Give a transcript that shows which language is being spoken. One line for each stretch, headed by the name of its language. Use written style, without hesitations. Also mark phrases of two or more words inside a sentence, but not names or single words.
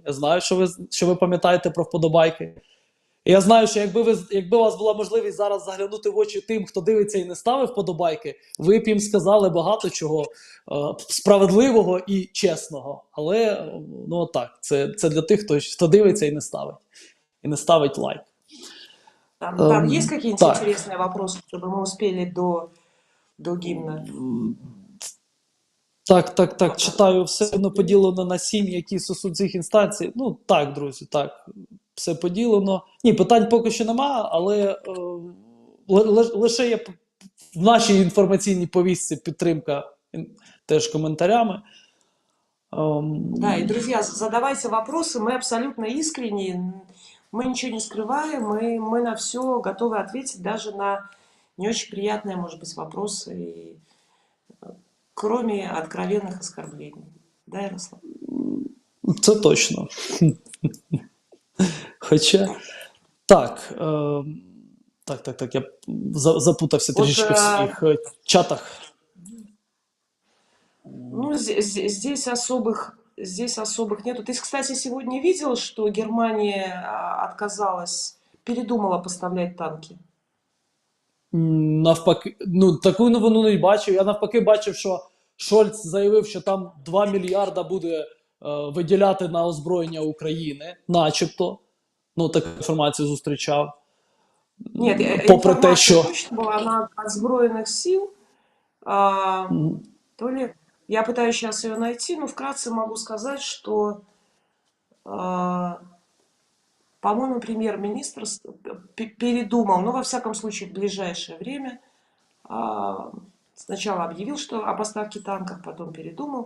Ukrainian: Я знаю, що ви пам'ятаєте про вподобайки. І я знаю, що якби у вас була можливість зараз заглянути в очі тим, хто дивиться і не ставив вподобайки, ви б їм сказали багато чого справедливого і чесного. Але, так, це для тих, хто дивиться і не ставить. І не ставить лайк.
Russian: Там есть какие-нибудь интересные вопросы, чтобы мы успели до гімна?
Ukrainian: Так, читаю, все одно поділено на 7, які стосуються цих інстанцій. Так, друзі, так, все поділено. Ні, питань поки що немає, але лише є в нашій інформаційній повістці підтримка теж коментарями.
Russian: Да, и, друзья, задавайте вопросы, мы абсолютно искренни, мы ничего не скрываем, мы на все готовы ответить, даже на не очень приятные, может быть, вопросы, кроме откровенных оскорблений. Да, Ярослав?
Ukrainian: Це точно. Хоча, так, Так,
Russian: я запутався Вот,
Ukrainian: трішки в своїх чатах.
Russian: ну, здесь особых нету. Ты, кстати, сегодня видел, что Германия отказалась, передумала поставлять танки?
Ukrainian: Навпаки, ну таку новину не бачив. Я навпаки бачив, що Шольц заявив, що там 2 мільярда буде виділяти на озброєння України, начебто. Ну, таку інформацію зустрічав.
Russian: Нет,
Ukrainian: Попри те,
Russian: информация
Ukrainian: що
Russian: точно была, она от Сбройных сил. А, то ли я пытаюсь сейчас ее найти, но вкратце могу сказать, что, по-моему, премьер-министр передумал, ну, во всяком случае, в ближайшее время, сначала объявил, что о поставке танков, потом передумал.